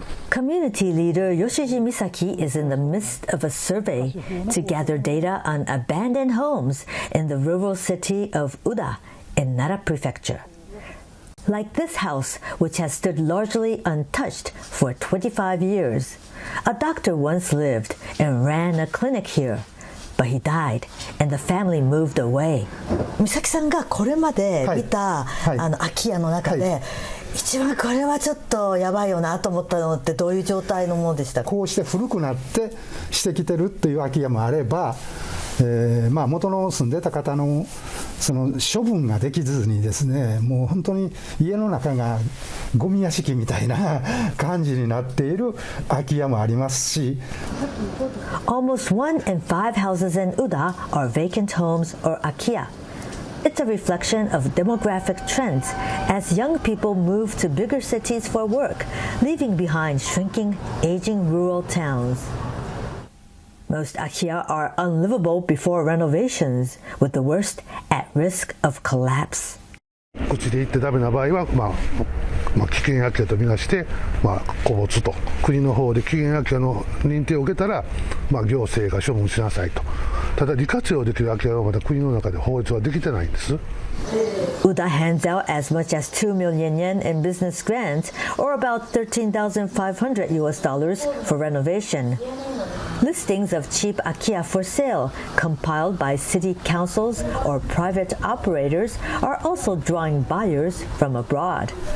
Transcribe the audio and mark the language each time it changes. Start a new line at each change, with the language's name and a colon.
English: Community leader Yoshiji Misaki is in the midst of a survey to gather data on abandoned homes in the rural city of Uda in Nara Prefecture. Like this house, which has stood largely untouched for 25 years. A doctor once lived and ran a clinic here, but he died and the family moved away.
Japanese: 美咲さんがこれまで見た、空き家の中で、一番これはちょっとやばいよなと思ったのってどういう状態のものでしたか？こうして古くなってしてきてるっていう空き家もあれば、元の住んでた方のその処分ができずにですね、もう本当に家の中がゴミ屋敷みたいな感じになっている空き家もありますし。
English: Almost 1 in 5 houses in Uda are vacant homes or akiya. It's a reflection of demographic trends as young people move to bigger cities for work, leaving behind shrinking, aging rural towns. Most akiya are unlivable before renovations, with the worst at risk of collapse.
Japanese: うちで行ってダメな場合は、危険空き家とみなして、個没と国の方で危険空き家の認定を受けたら、行政が処分しなさいと。ただ利活用できる空き家はまだ国の中で法律はできてないんです。
English: Uda hands out as much as 2 million yen in business grants, or about $13,500 for renovation. Listings of cheap akiya for sale, compiled by city councils or private operators, are also drawing buyers from abroad.